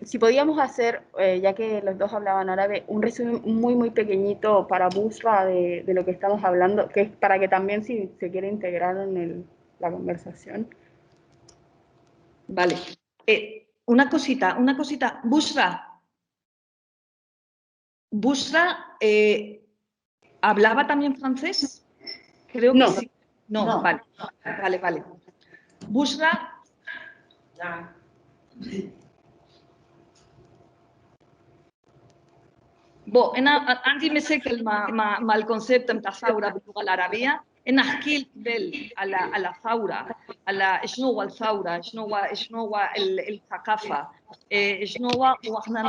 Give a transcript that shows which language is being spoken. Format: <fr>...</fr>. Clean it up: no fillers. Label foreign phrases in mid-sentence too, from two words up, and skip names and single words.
<es>Si podíamos hacer, ya que los dos hablaban árabe, un resumen muy, muy pequeñito para Bushra de lo que estamos hablando, que es para que también si se quiere integrar en la conversación. Vale. Una cosita. Bushra ¿hablaba también francés? Creo que sí. No, vale. Bushra.</es> <ar>بو انا عندي مشاكل مع الكونسيبت نتاع الثوره باللغه العربيه. انا احكي لك قبل على الثوره، على شنو هو الثوره، شنو هو الثقافه، شنو هو، واحنا</ar>